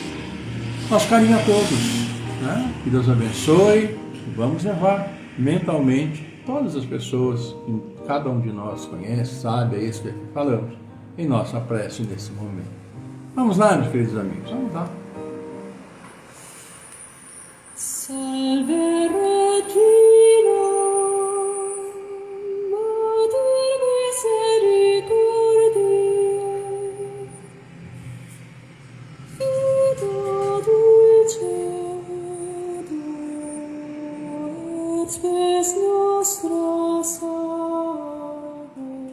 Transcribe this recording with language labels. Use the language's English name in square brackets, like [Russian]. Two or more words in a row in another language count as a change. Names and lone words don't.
[Portuguese] Nosso carinho a todos, né? Que Deus abençoe. Vamos levar mentalmente todas as pessoas que cada um de nós conhece, sabe, é isso que aqui falamos, em nossa prece nesse momento. Vamos lá, meus queridos amigos, vamos lá. [Latin] Salve Regina, Mater misericordiae, Vita dulcedo, et spes nostra salve.